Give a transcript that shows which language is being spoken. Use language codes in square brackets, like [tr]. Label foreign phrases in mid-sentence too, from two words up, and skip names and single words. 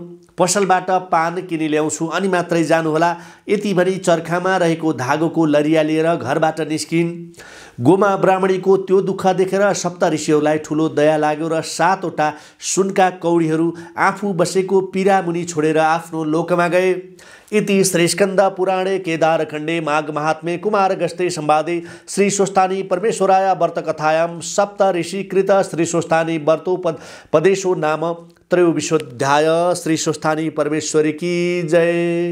[ne] पसलबाट पान किनी ल्याउँछु अनि मात्रै जानुहोला। यति भनी चर्खामा रहेको धागोको लरिया लिएर घरबाट निस्किन्। गोमा ब्राह्मणीको त्यो दुःख देखेर सप्त ऋषिहरूलाई ठुलो दया लाग्यो र 7 वटा सुनका कौडीहरू आफू बसेको पिरामुनि छोडेर आफ्नो लोकमा गए। [sa] इति श्रीस्कन्द पुराणे केदारखण्डे माघ महात्म्ये कुमारगस्ते संवादे श्री स्वस्थानी परमेश्वराय व्रत कथायां सप्त ऋषिकृत श्री स्वस्थानी व्रतोपदेशो नाम त्रयोविंशोऽध्याय। [ne] श्री स्वस्थानी परमेश्वरी की जय।